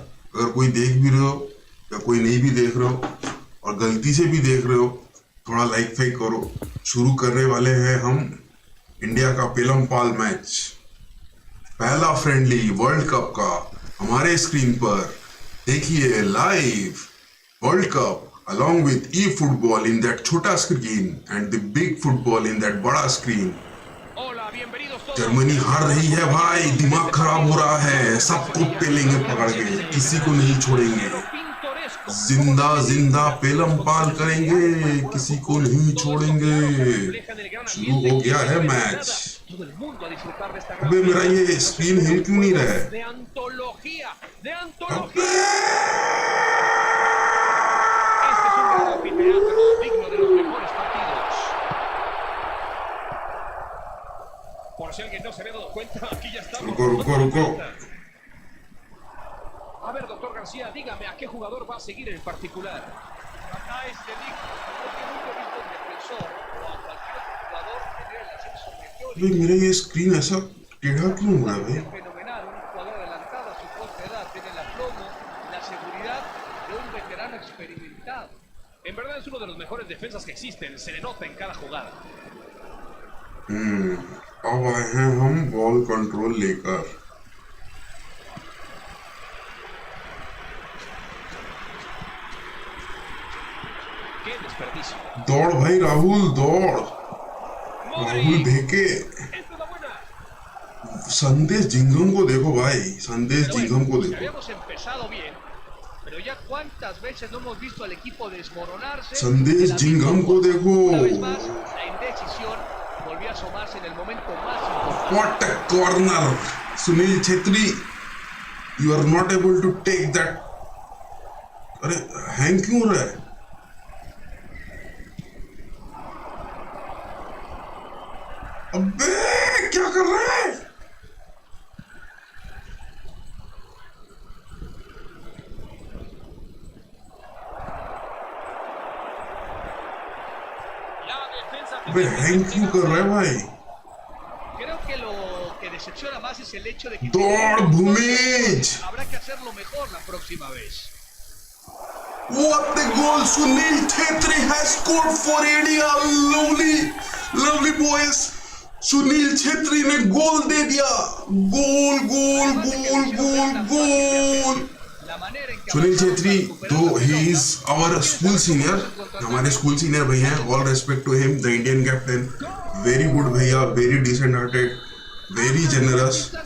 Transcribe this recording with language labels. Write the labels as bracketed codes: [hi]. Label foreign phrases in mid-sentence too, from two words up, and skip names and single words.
[hi] अगर कोई देख भी रहे हो या कोई नहीं भी देख रहे हो और गलती से भी देख रहे हो, थोड़ा लाइक फेक करो। शुरू करने वाले हैं हम इंडिया का पेलम पाल मैच, पहला फ्रेंडली वर्ल्ड कप का हमारे स्क्रीन पर। देखिए लाइव वर्ल्ड कप [en] along with e-football in that [hi] छोटा स्क्रीन [en] and the big football in that [hi] बड़ा स्क्रीन। जर्मनी हार रही है भाई, दिमाग खराब हो रहा है। सबको पेलेंगे पकड़ के, किसी को नहीं छोड़ेंगे। जिंदा जिंदा पेलम पाल करेंगे, किसी को नहीं छोड़ेंगे। शुरू हो गया है मैच। अबे मेरा ये स्क्रीन हिल क्यों नहीं रहा है? अबे [es] Por si alguien no se había dado cuenta, aquí ya estamos. [hi] रुको। [es] A ver, doctor García, dígame a qué jugador va a seguir en particular. Acá este dijo, porque nunca he visto un defensor o a cualquier jugador tener el ascenso meteórico. [hi] मेरा ये स्क्रीन ऐसा टेढ़ा क्यों हो रहा है भाई? [es] Fenomenal, un jugador adelantado a su corta edad, tiene el aplomo, la seguridad de un veterano experimentado. En verdad es uno de los mejores defensas que existen, se le nota en cada jugada. [hi] अब आए हैं हम बॉल कंट्रोल लेकर। दौड़ भाई राहुल, दौड़। राहुल भेके। संदेश जिंगम को देखो भाई, संदेश जिंगम को देखो। संदेश जिंगम को देखो। [en] What a corner! Sunil Chhetri, you are not able to take that. [hi] अरे हैंग क्यों हो रहा है? अबे क्या कर रहा है? अबे हैंग क्यों कर रहा है भाई? दौड़ भूमिज। What the goal! Sunil Chhetri has scored for India. Lovely boys. सुनील छेत्री ने गोल दे दिया। गोल। [en] Sunil Chhetri though he is our school senior, [hi] हमारे स्कूल सीनियर भैया हैं। [en] All respect to him, the Indian captain. Very good भैया, very decent hearted, very generous।